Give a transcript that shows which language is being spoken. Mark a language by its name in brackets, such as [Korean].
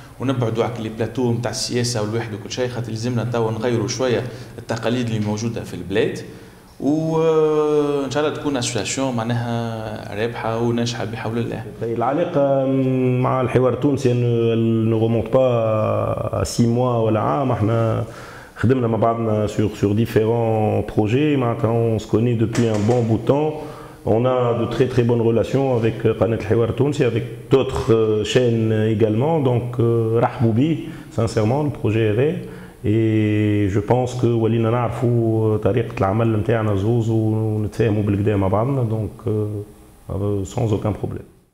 [Arabic] ونبعدوا على لي بلاتو نتاع السياسه والواحد وكل شيء، خاطر لازمنا توا نغيروا شويه التقاليد اللي موجوده في البلاد، وان شاء الله تكون اسوسياسيون معناها رابحه وناجحه بحول الله. العلاقه مع الحوار التونسي نو ريمونت با 6 موا ولا عام، احنا خدمنا مع بعضنا [French] sur différents projets. Maintenant, on se connaît depuis un bon bout de temps. On a de très bonnes relations avec قناة الحوار التونسي, avec d'autres chaînes également. Donc, [Arabic] رحبوا بيه, [French] sincèrement, le projet est vrai. Et je pense que [Arabic] ولينا نعرفوا طريقة العمل نتاعنا زوز ونتفاهموا بالكدا مع بعضنا, [French] donc sans aucun problème.